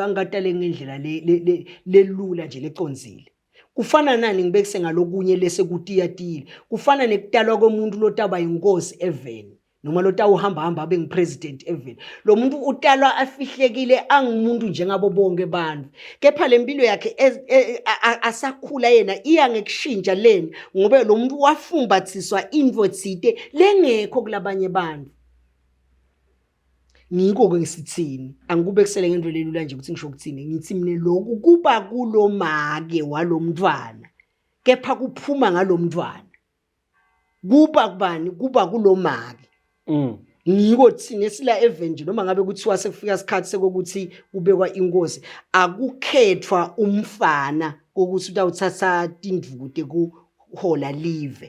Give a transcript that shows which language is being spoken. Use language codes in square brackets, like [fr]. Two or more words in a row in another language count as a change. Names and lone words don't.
[ss] angatale ngendlela lelula nje leconzile kufana nani ngibekise ngalokunye lesekutiyatile kufana nekutalwa komuntu lotaba inkosi even noma lotawuhamba abe ngipresident even lo muntu utalwa afihlekile angumuntu njengabo bonke abantu kepha lempilo yakhe asakhula yena iya ngekushintsha leni ngoba lo muntu wafumbathiswa info tsite lengekho kulabanye abantu ngiko ke ngisithini angikubekisele ngento lelula nje ukuthi ngisho ukuthini ngithi mina lokhu kuba kulomake walomntwana kepha kuphuma ngalomntwana kuba kubani kuba kulomake ngiko thina esila evenge noma ngabe kuthiwa sekufika isikhathi sekokuthi kubekwa inkosi akukhethwa umfana ukuthi utawuthatha indvukude kuhola live